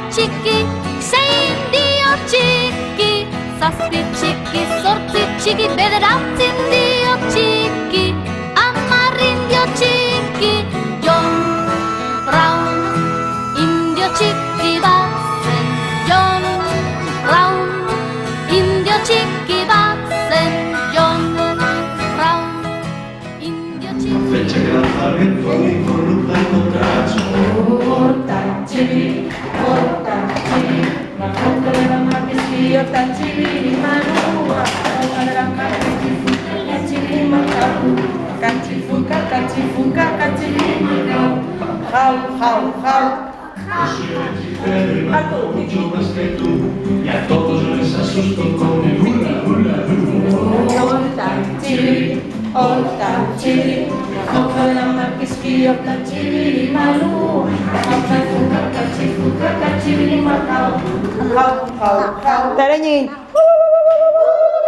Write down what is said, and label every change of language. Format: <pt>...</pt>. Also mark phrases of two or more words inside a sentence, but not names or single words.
<eu>txiki, sei indio txiki, zazpi txiki, zortzi txiki, bederatzi indio txiki, hamar indio txiki, John Brown, indio txiki bat zen, John Brown, indio txiki bat zen, John Brown, indio txiki.</eu> <es>Flecha que lanza al viento ni con lupa encontrarás. Hortan chibiri, la jauja de la makiski, hortan chibiri manu, la jauja de la makiski, fucaca chibiri macao, cachi fucaca chibiri macao. Jau, jau, jau. Yo soy el hechicero y mando mucho más que tú, y a todos yo les asusto con el hula hula hu. Hortan chibiri, la jauja de la makiski, hortan chibiri manu, cachi fucaca chibiri macao. Jau, jau, jau. Tereñin.</es>